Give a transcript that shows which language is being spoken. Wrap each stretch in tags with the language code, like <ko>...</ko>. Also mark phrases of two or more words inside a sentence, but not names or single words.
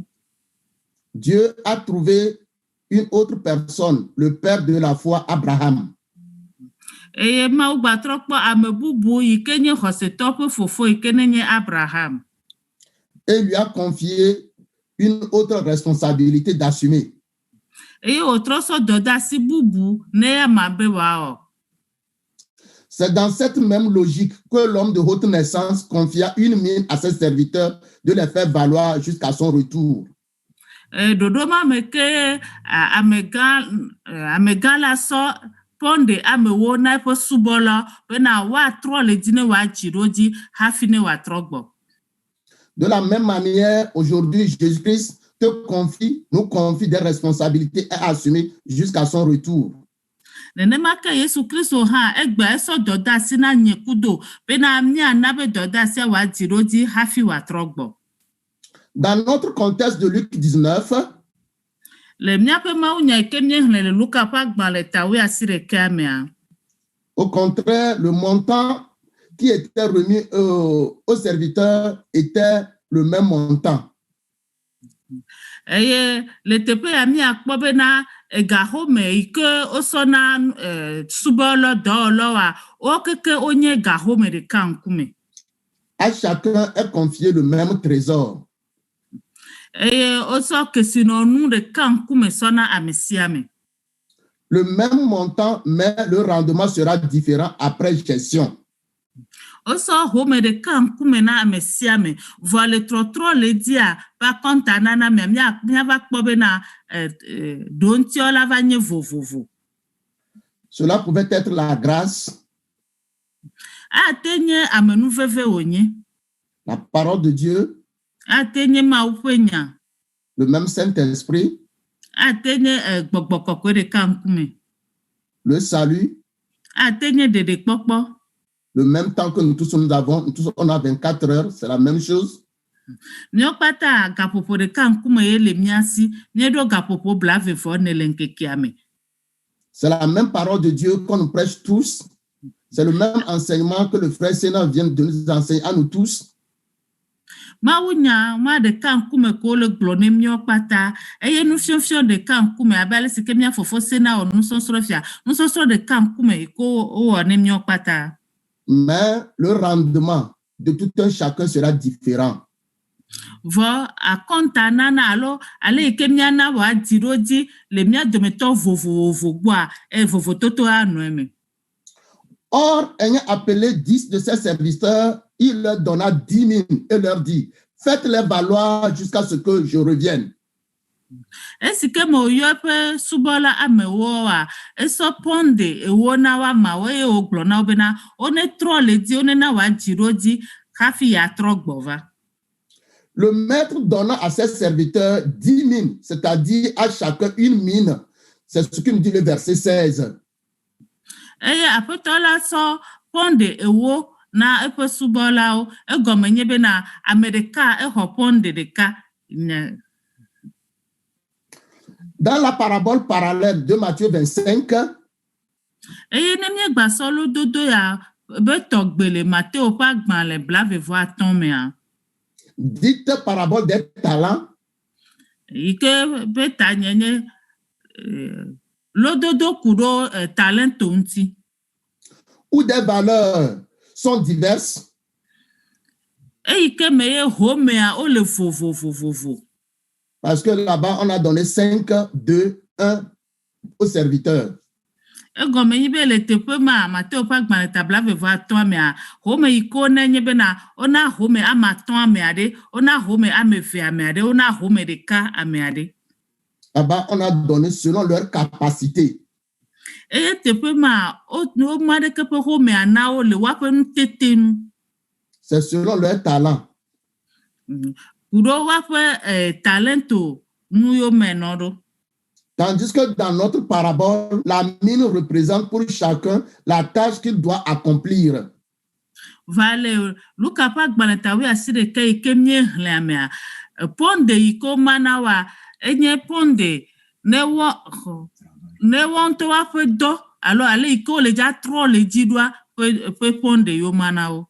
<fr>Dieu a trouvé une autre personne, le père de la foi, Abraham.</fr> <ee>Eye Mawu gbatrɔ kpɔ ame bubu yi ke nye xɔsetɔ ƒe fofo yi ke nenye Abraham.</ee> <fr>Et lui a confié une autre responsabilité d'assumer.</fr> <ee>Eye wòtrɔ sɔ dɔdeasi bubu ne ama be wòawɔ.</ee> <fr>C'est dans cette même logique que l'homme de haute naissance confia une mine à ses serviteurs de les faire valoir jusqu'à son retour.</fr> <ee>Ɖoɖo ma me ke amegã la sɔ pɔnde amewo na eƒe subɔla bena woatrɔ le dzi ne woadzi ɖo dzi hafi ne woatrɔ gbɔ.</ee> <fr>De la même manière, aujourd'hui, Jésus-Christ nous confie des responsabilités à assumer jusqu'à son retour.</fr> <ee>Nenema ke Yesu Kristo hã egbe esɔ dɔdeasi na nye kudo bena míana be dɔdeasia woadzi ɖo dzi hafi woatrɔ gbɔ.</ee> <fr>Dans notre contexte de Luc 19,</fr> <ee>le míaƒe mawunya yi ke míexlẽ le Luka ƒe agbalẽ tawoe 11 mea,</ee> <fr>au contraire, le montant qui était remis aux serviteurs était le même montant.</fr> <ee>Eye le teƒe ya míakpɔ bena gaxome yi ke wosɔna subɔlɔ dɔwɔlɔwoa wo keke wonye gaxome ɖeka ŋkume.</ee> <fr>À chacun est confié le même trésor.</fr> <ee>Eye wosɔ kesinɔnu ɖeka ŋkume sɔna ame sia ame.</ee> <fr>Le même montant, mais le rendement sera différent après gestion.</fr> <ee>Wosɔ home ɖeka ŋkume na ame sia ame, vɔ le trɔtrɔ le dzia va kɔnta nana mea míava kpɔ bena ɖoŋtiɔ la va nye vovovo.</ee> <fr>Cela pouvait être la grâce,</fr> <ee>Ate nye amenuveve wònye,</ee> <fr>la parole de Dieu,</fr> <ee>ate nye Mawu ƒe nya,</ee> <fr>le même Saint-Esprit,</fr> <ee>ate nye gbɔgbɔ kɔkɔe ɖeka ŋkume,</ee> <fr>le salut,</fr> <ee>ate nye ɖeɖekpɔkpɔ.</ee> <fr>le même temps que nous tous on a 24 heures, c'est la même chose.</fr> <ee>Míawo kpata gaƒoƒo ɖeka ŋkume ye le mía si, míeɖo gaƒoƒo blaeve ne le ŋkekea me.</ee> <fr>C'est la même parole de Dieu qu'on nous prêche tous. C'est le même enseignement que le frère Sénat vient de nous enseigner à nous tous.</fr> <ee>Mawunya ma ɖeka ŋkume ko le gblɔ ne míawo kpata, eye nufiɔfiɔ ɖeka ŋkume abe ale si ke mía fofo Sena wɔ nusɔsrɔ̃ fia, nusɔsrɔ̃ ɖeka ŋkume ko wowɔ ne míawo kpata.</ee> <fr>Mais le rendement de tout un chacun sera différent.</fr> <ee>Vɔ akɔnta nana alo ale yi ke míana woadzi ɖo dzi le mía dometɔ vovovo gbɔa, vovototo anɔ eme.</ee> <fr>Or, ayant appelé 10 de ses serviteurs, il leur donna 10 000 et leur dit, faites-les valoir jusqu'à ce que je revienne. Esi ke me woyɔ eƒe subɔla amewoa, esɔ pɔnde ewo na wo amawo eye wògblɔ na wo bena wonetrɔ le dzi, wonena woadzi ɖo dzi hafi yeatrɔ gbɔ va. Le maître donna à ses serviteurs 10 000, c'est-à-dire à chacun une mine. C'est ce que nous dit le verset 16.</fr> <ee>Eye aƒetɔ la sɔ pɔnde ewo na eƒe subɔlawo, egɔme nye bena ame ɖeka exɔ pɔnde ɖeka.</ee> <fr>Dans la parabole parallèle de Matthieu 25,</fr> <ee>eye ne míegba sɔ lododo ya be tɔgbe le Mateo ƒe agbalẽ 25 mea,</ee> <fr>dite parabole des talents,</fr> <ee>yi ke be ta nye lododo ku ɖo talento ŋuti,</ee> <fr>où des valeurs sont diverses,</fr> <ee>eyi ke me ye homea wole vovovovovo.</ee> <fr>parce que là-bas, on a donné 5, 2, 1 aux serviteurs.</fr> <ee>Egɔme nyi be le teƒe ma Mateo ƒe agbalẽ ta 25 mea, home yi ke wonenye bena wona home ame 5 amea ɖe, wona home ame 2 amea ɖe, wona home ɖeka amea ɖe.</ee> <fr>Là-bas, on a donné selon leur capacité.</fr> <ee>Eye teƒe ma woma ɖeke ƒe homea na wo le woaƒe nutete nu.</ee> <fr>C'est selon leur talent.</fr> <ee>Ku ɖo woaƒe talento nu yo me nɔ ɖo.</ee> <fr>Tandis que dans notre parabole, la mine représente pour chacun la tâche qu'il doit accomplir.</fr> <ee>Va le Luka ƒe agbalẽ ta 11 yi ke míexlẽa mea, pɔnde yi ke woma na woa, enye pɔnde ne wɔ ŋutɔ woaƒe dɔ alo ale yi ke wole dza trɔ le dzi ɖoa ƒe pɔnde yo ma na wo.</ee>